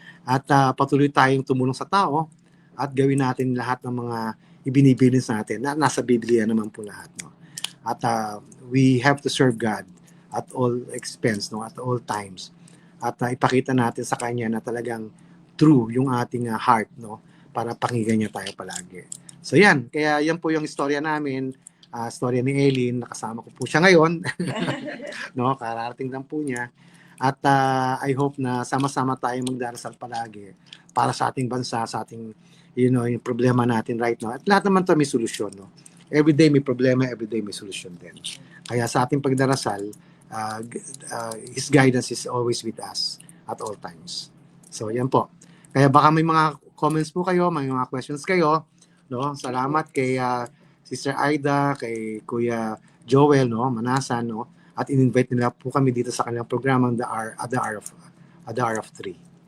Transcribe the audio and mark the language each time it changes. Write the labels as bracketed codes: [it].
[tl] At patuloy tayong tumulong sa tao at gawin natin lahat ng mga ibinibilin sa atin na nasa Biblia naman po lahat, no. [en] At we have to serve God at all expense, no, at all times. [tl] At ipakita natin sa kanya na talagang true yung ating heart, no, para pakinggan niya tayo palagi. So yan, kaya yan po yung istorya namin, istorya ni Eileen, nakasama ko po siya ngayon. No, kararating lang po niya. At I hope na sama-sama tayong magdarasal palagi para sa ating bansa, sa ating yung problema natin right now. At lahat naman 'to may solusyon, no. Every day may problema, every day may solusyon din. Kaya sa ating pagdarasal, [en] His guidance is always with us at all times. [tl] So, yan po. Kaya baka may mga comments po kayo, may mga questions kayo, no? Salamat kay Sister Aida, kay Kuya Joel, no, Manasan, no? At in-invite nila po kami dito sa kanilang programang The Hour of Three.